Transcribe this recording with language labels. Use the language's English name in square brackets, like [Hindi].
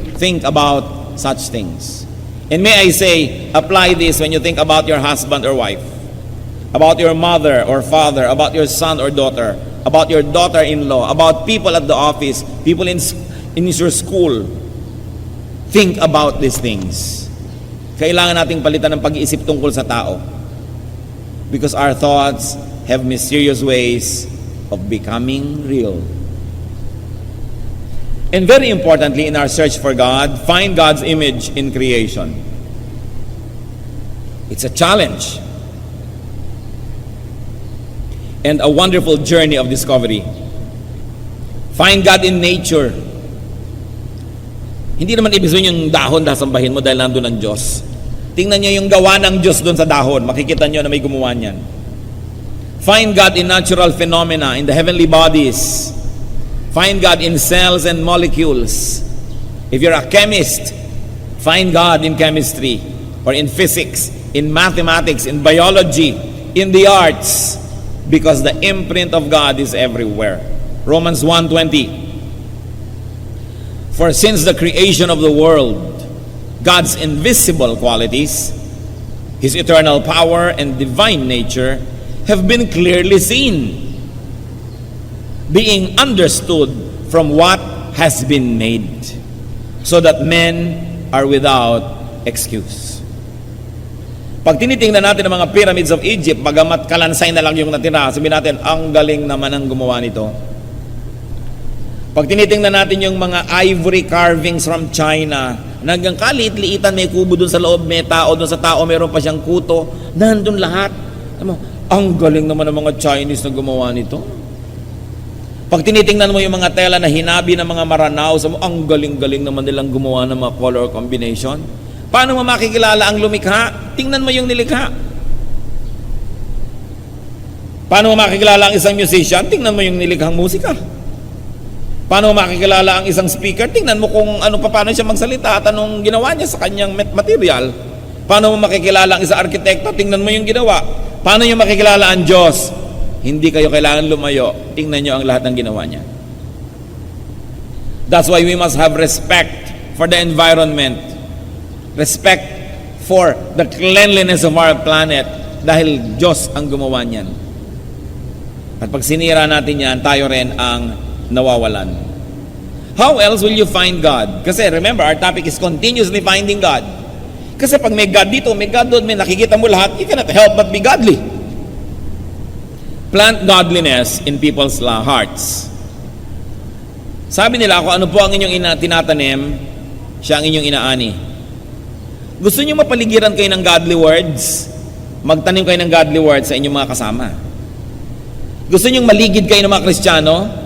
[English] Think about such things. And may I say, apply this when you think about your husband or wife, about your mother or father, about your son or daughter, about your daughter-in-law, about people at the office, people in your school. Think about these things. [Filipino] Kailangan nating palitan ng pag-iisip tungkol sa tao. [English] Because our thoughts have mysterious ways of becoming real. And very importantly, in our search for God, find God's image in creation. It's a challenge and a wonderful journey of discovery. Find God in nature. [Filipino] Hindi naman ibig sabihin yung dahon dasambahin mo dahil nandun ang Diyos. Tingnan niyo yung gawa ng Diyos doon sa dahon. Makikita niyo na may gumawa niyan. [English] Find God in natural phenomena, in the heavenly bodies. Find God in cells and molecules. If you're a chemist, find God in chemistry, or in physics, in mathematics, in biology, in the arts, because the imprint of God is everywhere. Romans 1:20. For since the creation of the world, God's invisible qualities, His eternal power and divine nature have been clearly seen, being understood from what has been made, so that men are without excuse. [Filipino] Pag tinitingnan natin ang mga pyramids of Egypt, bagamat kalansay na lang yung natira, sabihin natin, ang galing naman ang gumawa nito. Pag tinitingnan natin yung mga [English] ivory carvings from China, [Filipino] hanggang kaliit-liitan, may kubo dun sa loob, may tao dun sa tao, meron pa siyang kuto, nandun lahat. Ang galing naman ng mga Chinese na gumawa nito. Pag tinitingnan mo yung mga tela na hinabi ng mga Maranao, ang galing-galing naman nilang gumawa ng mga color combination. Paano mo makikilala ang lumikha? Tingnan mo yung nilikha. Paano mo makikilala ang isang musician? Tingnan mo yung nilikhang musika. Paano mo makikilala ang isang speaker? Tingnan mo kung paano siya magsalita at anong ginawa niya sa kanyang material. Paano mo makikilala ang isang arkitekto? Tingnan mo yung ginawa. Paano niyo makikilala ang Diyos? Hindi kayo kailangan lumayo. Tingnan niyo ang lahat ng ginawa niya. [English] That's why we must have respect for the environment. Respect for the cleanliness of our planet [Filipino] dahil Diyos ang gumawa niyan. At pag sinira natin yan, tayo rin ang nawawalan. [English] How else will you find God? Kasi remember, our topic is continuously finding God. [Filipino] Kasi pag may God dito, may God doon, may nakikita mo lahat, [English] you cannot help but be godly. Plant godliness in people's hearts. [Filipino] Sabi nila, kung ano po ang inyong tinatanim, siya ang inyong inaani. Gusto niyo mapaligiran kayo ng godly words? Magtanim kayo ng godly words sa inyong mga kasama. Gusto niyo maligid kayo ng mga Kristiyano?